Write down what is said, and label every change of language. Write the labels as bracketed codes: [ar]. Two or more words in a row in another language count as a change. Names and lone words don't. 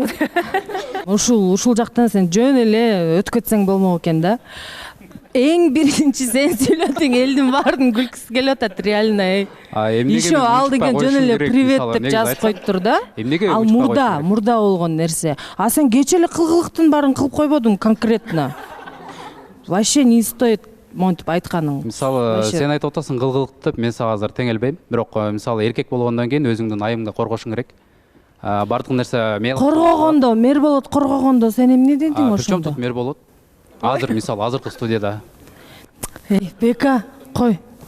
[ky] Ушул жактан сен жөн эле өтүп кетсең болмок экен да. Эң биринчи сен сүйлөдүң, элдин баардын күлкүсү келип атат реально. Еще ал деген жөн эле привет деп жазып коюптур да. Ал мурда болгон нерсе. А сен кече эле кылгылыктын баарын кылып койбодуң конкретно. [ru] Вообще не стоит [ky] монтип айтканың. Мисалы сен айтып атасың кылгылык деп, мен сага азыр теңелбейм. Бирок мисалы эркек болгондон кийин өзүңдүн айымыңды коргошуң керек. Бардык нерсе коргогондо, мэр болот, коргогондо сен эмне дедиң ошондо? Причем мэр болот? Азыр мисалы азыркы студияда. Бека, кой.